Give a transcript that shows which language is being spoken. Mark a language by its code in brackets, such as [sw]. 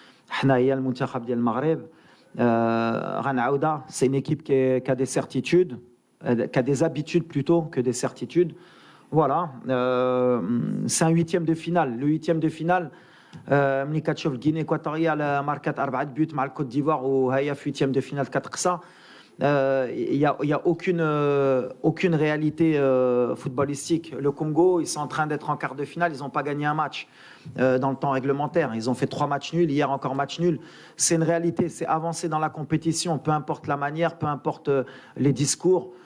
[ar] حنا هي المنتخب ديال المغرب. غنعاودها، سي [fr] une équipe qui a des certitudes, qui a des habitudes plutôt que des certitudes. Voilà, c'est un 8e de finale. Le 8e de finale, [ar] ملي كتشوف الغيني équatoriale ماركات 4 بوت مع الكوت ديفوار وهي في [fr] 8e de finale [ar] كتقصى. [fr] Il y a aucune réalité footballistique. Le Congo, ils sont en train d'être en quart de finale, ils n'ont pas gagné un match dans le temps réglementaire. Ils ont fait 3 matchs nuls, hier encore match nul. C'est une réalité, c'est avancer dans la compétition, peu importe la manière, peu importe les discours.